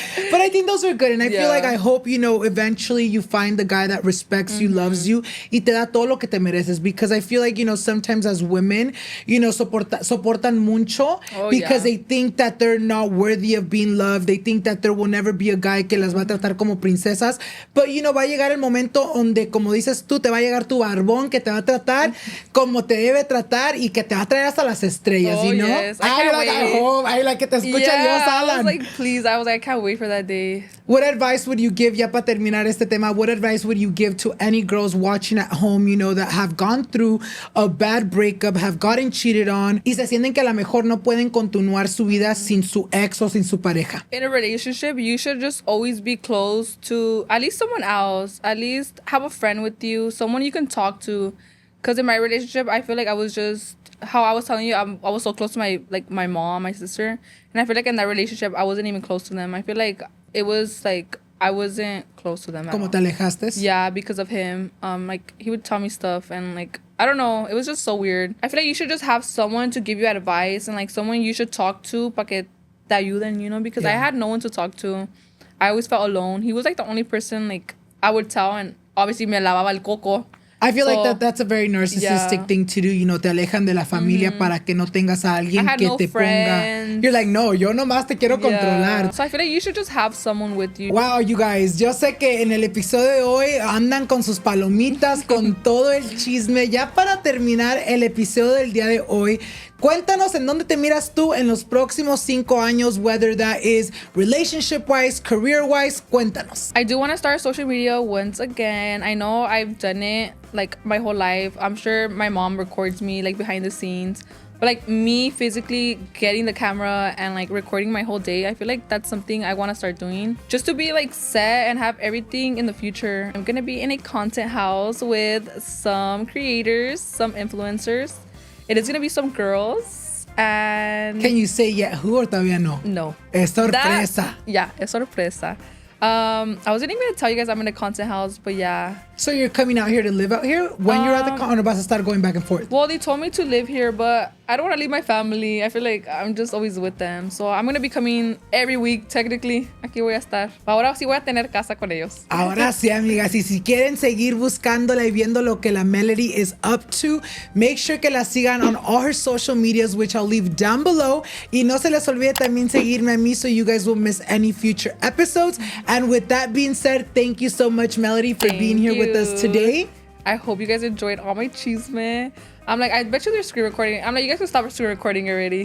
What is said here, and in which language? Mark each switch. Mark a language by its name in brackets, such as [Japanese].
[English] But I think those are good. And I feel like, I hope, you know, eventually you find the guy that respects you, loves you, [Spanish] y te da todo lo que te mereces. [English] Because I feel like, you know, sometimes as women, you know, [Spanish] soportan mucho [English] because they think that they're not worthy of being loved. They think that there will never be a guy [Spanish] que las va a tratar como princesas. [English] But, you know, [Spanish] va a llegar el momento donde, como dices tú, te va a llegar tu barbón que te va a tratar como te debe tratar y que te va a traer hasta las estrellas, you know? [English] Yes. I hope. I like [Spanish] que te escucha Dios, Alan. [English] I was like, please. I was like, I can't wait for that day. What advice would you give, [Spanish] ya para terminar este tema, [English] what advice would you give to any girls watching at home, you know, that have gone through a bad breakup, have gotten cheated on, [Spanish] y se sienten que a lo mejor no pueden continuar su vida sin su ex o sin su pareja? [English] In a relationship, you should just always be close to at least someone else. At least have a friend with you, someone you can talk to. Because in my relationship, I feel like I was just, how I was telling you, I was so close to my mom, my sister. And I feel like in that relationship, I wasn't even close to them. I feel like it was like, I wasn't close to them at all. [Spanish] ¿Cómo te alejaste? [English] Yeah, because of him. Like, he would tell me stuff and, like, I don't know. It was just so weird. I feel like you should just have someone to give you advice and, like, someone you should talk to [Spanish] pa que te ayuden, [English] you know? Because I had no one to talk to. I always felt alone. He was, like, the only person, like, I would tell, and obviously [Spanish] me lavaba el coco. [English] I feel like that's a very narcissistic thing to do. You know, [Spanish] te alejan de la familia para que no tengas a alguien que te ponga. [English] You're like, [Spanish] no, yo nomás te quiero controlar. [English] So I feel like you should just have someone with you. Wow, you guys. [Spanish] Yo sé que en el episodio de hoy andan con sus palomitas, con todo el chisme. Ya para terminar el episodio del día de hoy, cuéntanos en dónde te miras tú en los próximos 5 años, [English] whether that is relationship-wise, career-wise. [Spanish] Cuéntanos. [English] I do want to start social media once again. I know I've done it like my whole life. I'm sure my mom records me like behind the scenes. But like me physically getting the camera and like recording my whole day, I feel like that's something I want to start doing. Just to be like set and have everything in the future. I'm going to be in a content house with some creators, some influencers. It is going to be some girls. And can you say yet who or [Spanish] todavía no? [English] No. [Spanish] Es sorpresa. Es sorpresa. [English] I wasn't even going to tell you guys I'm in a content house, but yeah. So you're coming out here to live out here when you're at the con, or vas a start going back and forth? Well, they told me to live here, but I don't want to leave my family. I feel like I'm just always with them. So I'm going to be coming every week, technically. [Spanish] Aquí voy a estar. Ahora sí voy a tener casa con ellos. Ahora sí, amigas. Y si quieren seguir buscándola y viendo lo que la Melody [English] is up to, [Spanish] make sure que la sigan [English] on all her social medias, which I'll leave down below. [Spanish] Y no se les olvide también seguirme a mí [English] so you guys won't miss any future episodes. And with that being said, thank you so much, Melody, for being here with us today. I hope you guys enjoyed all my chisme. I'm like, I bet you they're screen recording. I'm like, you guys can stop screen recording already.